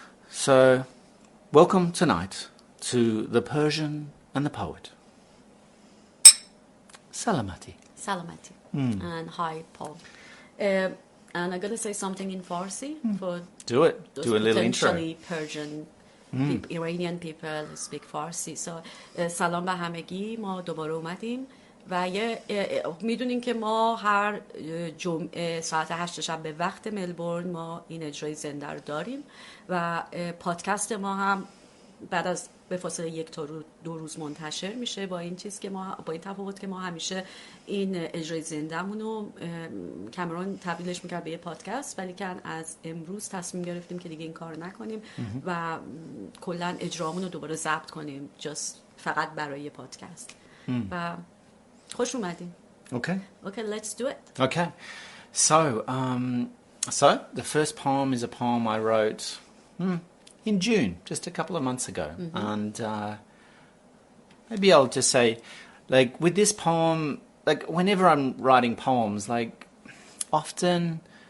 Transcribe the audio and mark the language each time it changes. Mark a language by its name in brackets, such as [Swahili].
[English] So, welcome tonight to the Persian and the poet. Salamati. Salamati. And hi, Paul. And I'm going to say something in Farsi for Do it. those Do a little intro. potentially Persian Iranian people who speak Farsi. [Persian] So, سلام به همگی. ما دوباره اومدیم و میدونین که ما هر جمعه ساعت 8 شب به وقت ملبورن ما این اجرای زنده رو داریم و پادکست ما هم بعد از به فاصله 1 تا 2 روز منتشر میشه با این تفاوت که ما همیشه این اجرای زنده‌مون رو کامرون تبدیلش می‌کرد به یه پادکست ولی که از امروز تصمیم گرفتیم که دیگه این کار نکنیم و کلا اجرامون رو دوباره ضبط کنیم فقط برای یه پادکست و خوش اومدین. [English] Okay, let's do it. Okay. So the first poem is a poem I wrote in June, just a couple of months ago. And maybe I'll just say, like, with this poem, like, whenever I'm writing poems, like, often